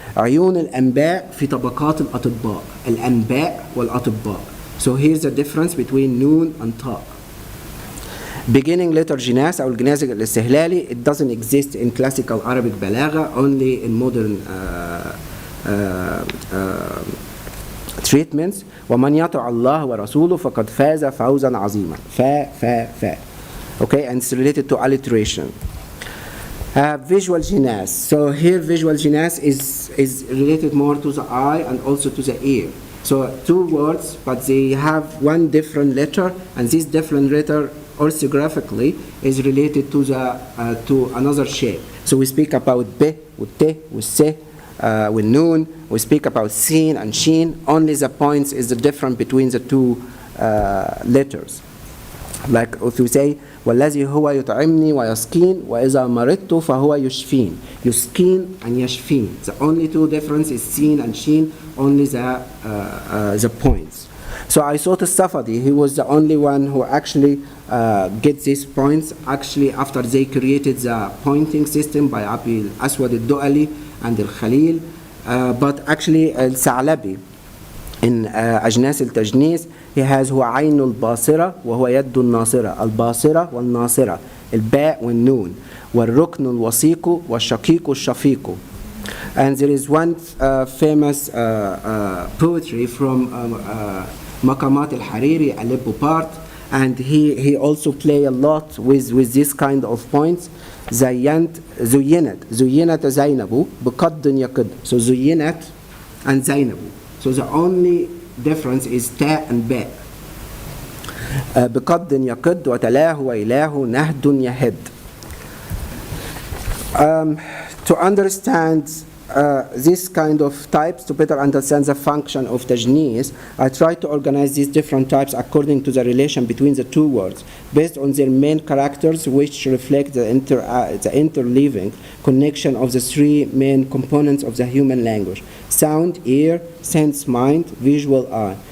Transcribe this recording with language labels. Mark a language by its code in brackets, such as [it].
[ar] عيون الأنباء في طبقات الأطباء. الأنباء والأطباء. [en] So here's the difference between noon and طاء. Beginning letter جناس أو الجناس الاستهلالي, it doesn't exist in classical Arabic بلاغة, only in modern treatments. [ar] ومن يطع الله ورسوله فقد فاز فوزا عظيما. فا. [en] Okay, and it's related to alliteration. Visual جناس. So here visual جناس is related more to the eye and also to the ear. So two words, but they have one different letter, and this different letter orthographically is related to to another shape. So we speak about ب والت والس with noon. We speak about sin and sheen. Only the points is the difference between the two letters. Like if you say [ar] والذي هو يطعمني ويسقين وإذا مرضت فهو يشفين. يسقين and يشفين. [en] The only two difference is sin and sheen. Only the points. So I saw the Safadi. He was the only one who actually gets these points. Actually, after they created the pointing system by Abi al-Aswad al-Du'ali and al-Khalil, but actually al-Sa'labi in أجناس التجنيس, he has [ar] هو عين الباصرة وهو يد الناصرة. الباصرة والناصرة, الباء والنون, والركن الوثيق والشقيق الشفيق. [en] And there is one famous poetry from Maqamat al-Hariri, Aleppo part, and he also play a lot with this kind of points. [ar] زينت زينب بقد يقد. [en] So زينت and زينب. So the only difference is ta and ba. [ar] بقد يقد وتلاه وإله نهد يهد. [en] To understand this kind of types, to better understand the function of tajnees, I try to organize these different types according to the relation between the two words, based on their main characters, which reflect the interleaving connection of the three main components of the human language: sound, ear; sense, mind; visual, eye.